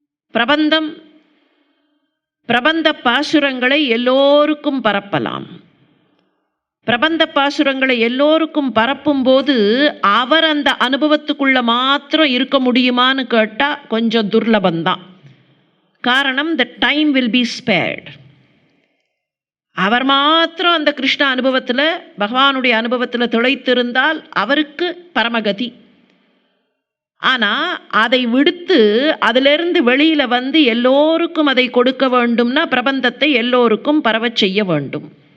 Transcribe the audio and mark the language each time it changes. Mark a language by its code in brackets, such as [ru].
[ta] பிரபந்தம், பிரபந்த பாசுரங்களை எல்லோருக்கும் பரப்பலாம். பிரபந்த பாசுரங்களை எல்லோருக்கும் பரப்பும் போது அவர் அந்த அனுபவத்துக்குள்ள மாத்திரம் இருக்க முடியுமான்னு கேட்டால் கொஞ்சம் துர்லபந்தான். காரணம், [en] the time will be spared. [ta] அவர் மாத்திரம் அந்த கிருஷ்ண அனுபவத்தில், பகவானுடைய அனுபவத்தில் திளைத்திருந்தால் அவருக்கு பரமகதி. ஆனால் அதை விடுத்து அதிலிருந்து வெளியில் வந்து எல்லோருக்கும் அதை கொடுக்க வேண்டும்னா பிரபந்தத்தை எல்லோருக்கும் பரவச் செய்ய வேண்டும்.